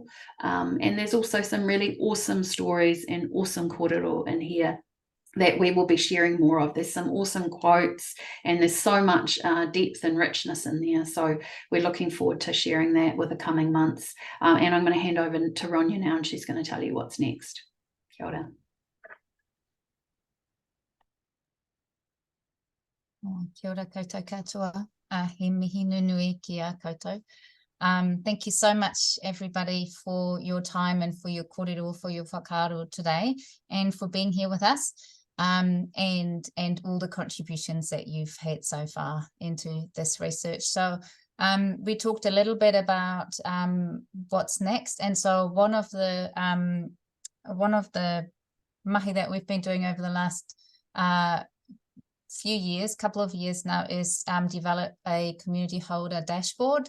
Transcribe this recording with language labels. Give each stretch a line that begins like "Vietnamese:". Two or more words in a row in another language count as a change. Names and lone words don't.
English: And there's also some really awesome stories and awesome kōrero in here that we will be sharing more of. There's some awesome quotes and there's so much depth and richness in there. So we're looking forward to sharing that with the coming months. And I'm going to hand over to Ronya now and she's going to tell you what's next.
Māori: Kia ora. Kia ora koutou katoa. He mihi nunui ki a koutou.
English: Thank you so much, everybody, for your time and for your kōrero, for your whakaaro today, and for being here with us, and all the contributions that you've had so far into this research. So we talked a little bit about what's next, and so one of the mahi that we've been doing over the last couple of years now is develop a community holder dashboard.